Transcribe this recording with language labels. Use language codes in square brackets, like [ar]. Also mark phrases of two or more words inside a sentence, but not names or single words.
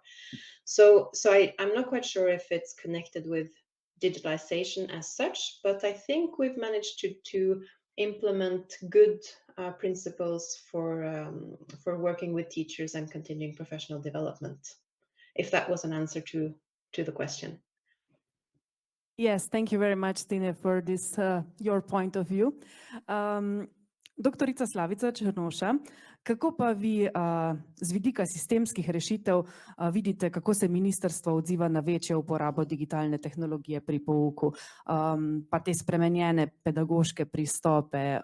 [en] So I'm not quite sure if it's connected with digitalization as such, but I think we've managed to implement good principles for working with teachers and continuing professional development, if that was an answer to the question. Yes, thank you very much, Tine, for this your point of view. [sl] Doktorica Slavica Črnoša, kako pa vi z vidika sistemskih rešitev vidite, kako se ministrstvo odziva na večjo uporabo digitalne tehnologije pri pouku, pa te spremenjene pedagoške pristope?